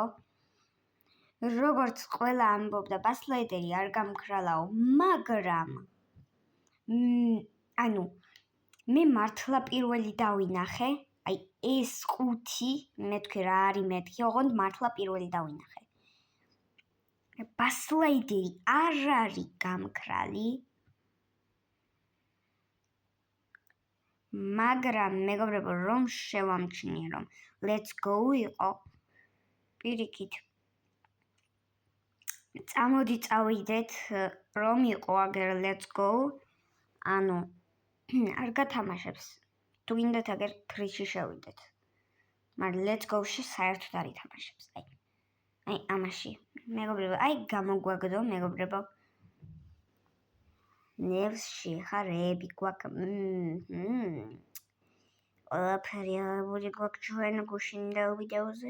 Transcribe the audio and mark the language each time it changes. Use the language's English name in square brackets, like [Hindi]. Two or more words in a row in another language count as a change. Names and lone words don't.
[Georgian] როგორც ყველა ამბობდა, ბასლაიდერი არ გამქრალაო, მაგრამ მე მართლა პირველი დავინახე, აი ეს 5, მეთქი რა არის მეთქი, ოღონდ მართლა პირველი დავინახე. ბასლაიდერი არ არის გამქრალი. მაგრამ მეგობრებო, რომ შევამჩნიე რომ [English] let's go [Georgian] იყო პირიქით. წამოდი წავიდეთ რომ იყო აგერ [English] let's go. [Georgian] ანუ არ გათამაშებს. თუ გინდათ აგერ ფრიში შევიდეთ. მაგრამ [English] let's go- [Georgian] ში საერთოდ არ ითამაშებს. აი ამაში. მეგობრებო, აი გამოგვაგდო მეგობრებო. ნევსში ხარები გვაქვს. ყველაფერი აღებული გვაქვს ჩვენ გუშინდელ ვიდეოზე.